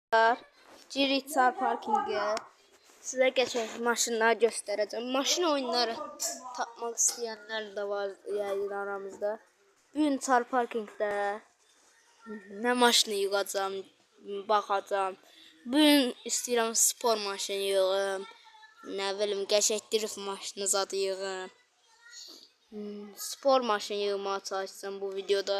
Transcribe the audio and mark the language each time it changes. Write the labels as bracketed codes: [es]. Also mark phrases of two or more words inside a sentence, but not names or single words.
[tr] Girik Car Parking'e. Size geçen maşınları göstereceğim. Maşın oyunları tapmak isteyenler de var yani aramızda. Bugün Car Parking'de ne maşını yığacağım, bakacağım. [az] Bugün istəyirəm spor maşını yığım. Ne bilim, qəşəng drift maşını zadı yığım. Spor maşını yığmağa çalışacağım bu videoda.